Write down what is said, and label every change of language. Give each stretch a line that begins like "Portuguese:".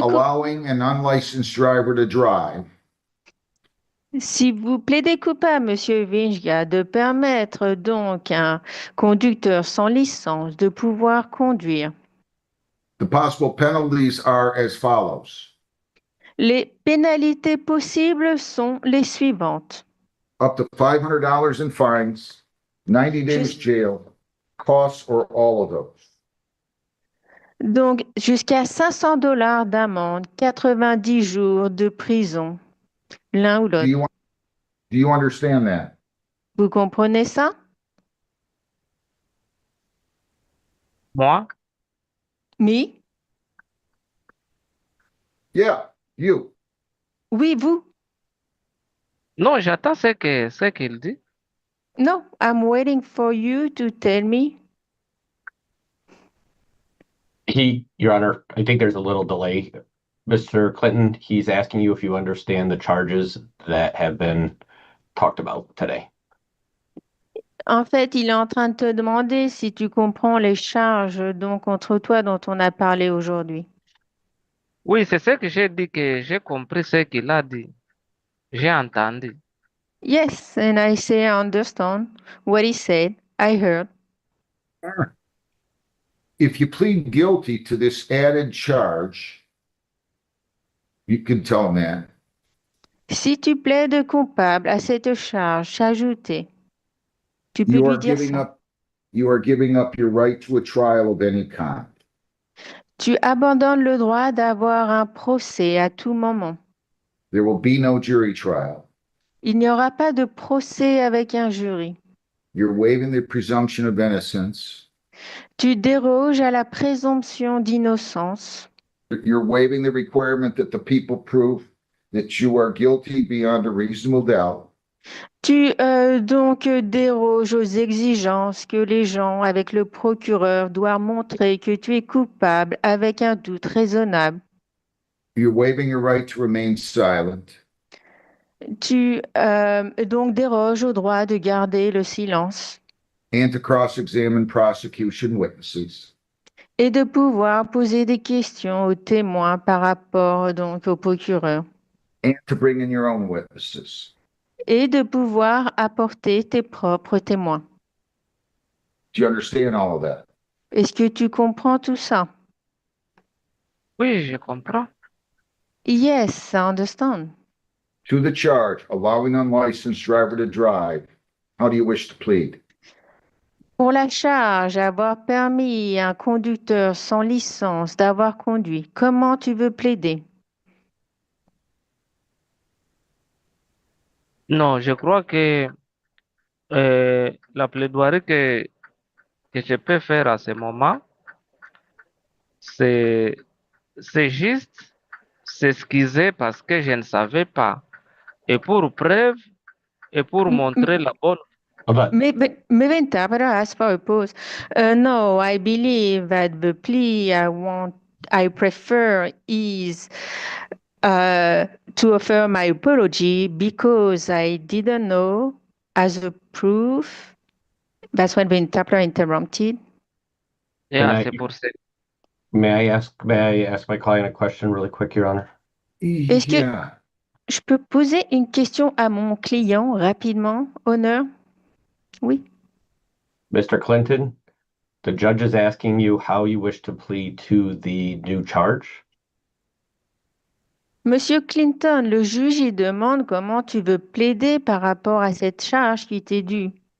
English: allowing an unlicensed driver to drive,
French: si vous plaidez coupable, Monsieur Vinga, de permettre donc à un conducteur sans licence de pouvoir conduire,
English: the possible penalties are as follows.
French: les pénalités possibles sont les suivantes.
English: Up to $500 in fines, 90 days jail, costs, or all of those.
French: Donc, jusqu'à 500 $ d'amende, 90 jours de prison, l'un ou
English: Do
French: l'autre.
English: you understand that?
French: Vous comprenez ça? Moi?
English: Me? Yeah, you.
French: Oui, vous? Non, j'attends ce qu'il dit.
English: No, I'm waiting for you to tell me. Your Honor, I think there's a little delay. Mr. Clinton, he's asking you if you understand the charges that have been talked about today.
French: En fait, il est en train de te demander si tu comprends les charges donc contre toi dont on a parlé aujourd'hui. Oui, c'est ce que j'ai dit que j'ai compris ce qu'il a dit. J'ai entendu.
English: Yes, and I say I understand what he said. I heard. If you plead guilty to this added charge, you can tell him that.
French: Si tu plaides coupable à cette charge ajoutée, tu peux lui dire ça.
English: You are giving up your right to a trial of any kind.
French: Tu abandonnes le droit d'avoir un procès à tout moment.
English: There will be no jury trial.
French: Il n'y aura pas de procès avec un jury.
English: You're waiving the presumption of innocence.
French: Tu déroges à la présomption d'innocence.
English: You're waiving the requirement that the people prove that you are guilty beyond a reasonable doubt.
French: Tu donc déroges aux exigences que les gens avec le procureur doivent montrer que tu es coupable avec un doute raisonnable.
English: You're waiving your right to remain silent.
French: Tu donc déroges au droit de garder le silence
English: And to cross-examine prosecution witnesses.
French: et de pouvoir poser des questions aux témoins par rapport donc au procureur
English: And to bring in your own witnesses.
French: et de pouvoir apporter tes propres témoins.
English: Do you understand all of that?
French: Est-ce que tu comprends tout ça? Oui, je comprends.
English: Yes, I understand. To the charge, allowing unlicensed driver to drive, how do you wish to plead?
French: Pour la charge, avoir permis à un conducteur sans licence d'avoir conduit, comment tu veux plaider? Non, je crois que la plaidoirie que je peux faire à ce moment, c'est juste s'excuser parce que je ne savais pas. Et pour preuve, et pour montrer la bonne.
English: Meventa, but I ask for a pause. No, I believe that the plea I prefer is to offer my apology because I didn't know as a proof That's when the interpreter interrupted. Can
French: c'est pour ça.
English: May I ask my client a question really quick, Your Honor?
French: Est-ce que
English: Yeah.
French: je peux poser une question à mon client rapidement, honneur? Oui.
English: Mr. Clinton, the judge is asking you how you wish to plead to the new charge.
French: Monsieur Clinton, le juge, il demande comment tu veux plaider par rapport à cette charge qui t'est due.